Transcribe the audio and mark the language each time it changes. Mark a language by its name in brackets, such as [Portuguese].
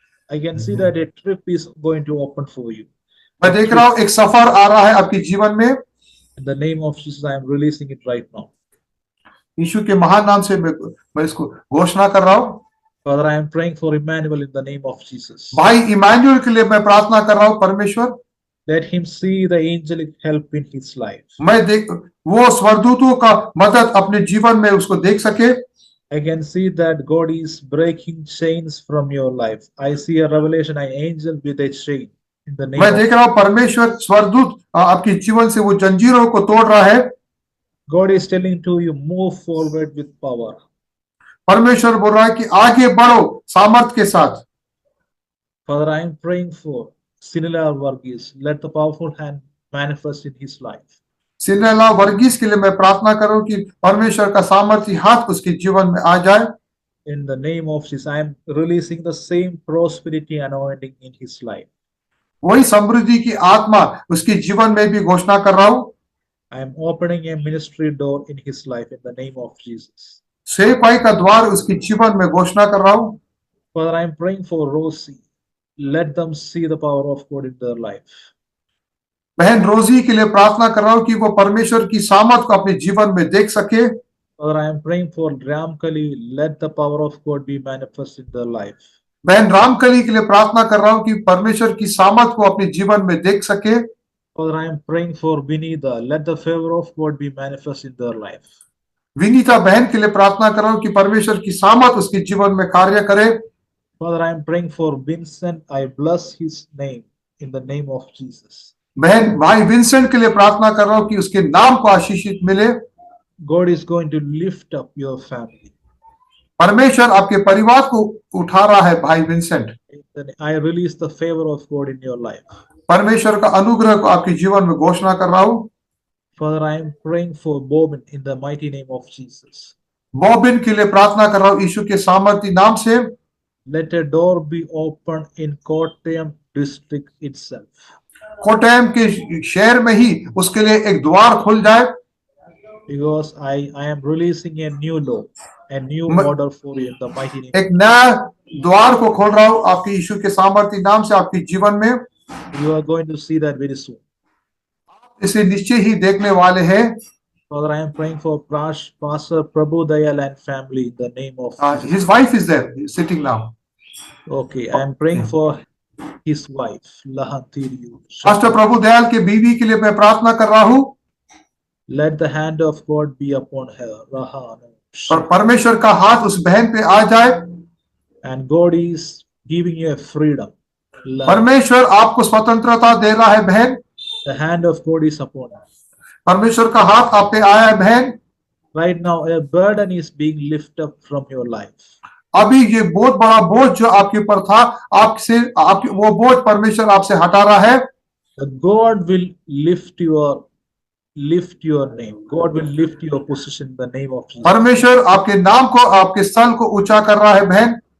[English] I can see that a trip is going to open for you. [Hindi] मैं देख रहा हूँ एक सफर आ रहा है आपके जीवन में। [English] In the name of Jesus, I am releasing it right now. [Hindi] यीशु के महान नाम से मैं इसको घोषणा कर रहा हूँ। [English] Father, I am praying for Emmanuel in the name of Jesus. [Hindi] भाई इमानुएल के लिए मैं प्रार्थना कर रहा हूँ परमेश्वर। [English] Let him see the angelic help in his life. [Hindi] मैं देख वो स्वर्गदूतों का मदद अपने जीवन में उसको देख सके। [English] I can see that God is breaking chains from your life. I see a revelation, an angel with a chain. in the name [Hindi] मैं [English] of [Hindi] देख रहा हूँ परमेश्वर स्वर्गदूत आपके जीवन से वो जंजीरों को तोड़ रहा है। [English] God is telling to you, move forward with power. [Hindi] परमेश्वर बोल रहा है कि आगे बढ़ो सामर्थ के साथ। [English] Father, I am praying for Sinila Varghese. Let the powerful hand manifest in his life. [Hindi] सिनेला Varghese के लिए मैं प्रार्थना करूं कि परमेश्वर का सामर्थ्य हाथ उसके जीवन में आ जाए। [English] In the name of Jesus, I am releasing the same prosperity anointing in his life. [Hindi] वही समृद्धि की आत्मा उसके जीवन में भी घोषणा कर रहा हूं। [English] I am opening a ministry door in his life in the name of Jesus. [Hindi] सेवकाई का द्वार उसके जीवन में घोषणा कर रहा हूं। [English] Father, I am praying for Rosie. Let them see the power of God in their life. [Hindi] बहन रोजी के लिए प्रार्थना कर रहा हूं कि वो परमेश्वर की सामर्थ को अपने जीवन में देख सके। [English] Father, I am praying for Ramkali. Let the power of God be manifest in their life. [Hindi] बहन रामकली के लिए प्रार्थना कर रहा हूं कि परमेश्वर की सामर्थ को अपने जीवन में देख सके। [English] Father, I am praying for Vinita. Let the favor of God be manifest in their life. [Hindi] Vinita बहन के लिए प्रार्थना कर रहा हूं कि परमेश्वर की सामर्थ उसके जीवन में कार्य करे। [English] Father, I am praying for Vincent. I bless his name in the name of Jesus. [Hindi] बहन भाई विंसेंट के लिए प्रार्थना कर रहा हूं कि उसके नाम को आशीषित मिले। [English] God is going to lift up your family. [Hindi] परमेश्वर आपके परिवार को उठा रहा है भाई Vincent. [English] I release the favor of God in your life. [Hindi] परमेश्वर का अनुग्रह को आपके जीवन में घोषणा कर रहा हूं। [English] Father, I am praying for Bobin in the mighty name of Jesus. [Hindi] Bobbin के लिए प्रार्थना कर रहा हूं यीशु के सामर्थ्य नाम से। [English] Let a door be opened in Kottayam district itself. [Hindi] कोटयम के शहर में ही उसके लिए एक द्वार खुल जाए। [English] Because I am releasing a new law, a new order for you in the mighty name. [Hindi] एक नया द्वार को खोल रहा हूं आपके यीशु के सामर्थ्य नाम से आपके जीवन में। [English] You are going to see that very soon. [Hindi] इसे निश्चय ही देखने वाले हैं। [English] Father, I am praying for Pastor Prabhu Dayal and family in the name of His wife is there sitting now. Okay, I am praying for his wife, Lahantiriyu. [Hindi] Pastor प्रभु दयाल के बीवी के लिए मैं प्रार्थना कर रहा हूं। [English] Let the hand of God be upon her. Rahanu. [Hindi] और परमेश्वर का हाथ उस बहन पे आ जाए। [English] And God is giving you a freedom. [Hindi] परमेश्वर आपको स्वतंत्रता दे रहा है बहन। [English] The hand of God is upon her. [Hindi] परमेश्वर का हाथ आप पे आया है बहन। [English] Right now, a burden is being lifted up from your life. [Hindi] अभी ये बहुत बड़ा बोझ जो आपके ऊपर था आपसे वो बोझ परमेश्वर आपसे हटा रहा है। [English] God will lift your name. God will lift your position in the name of Jesus. [Hindi] परमेश्वर आपके नाम को आपके स्थल को ऊंचा कर रहा है बहन।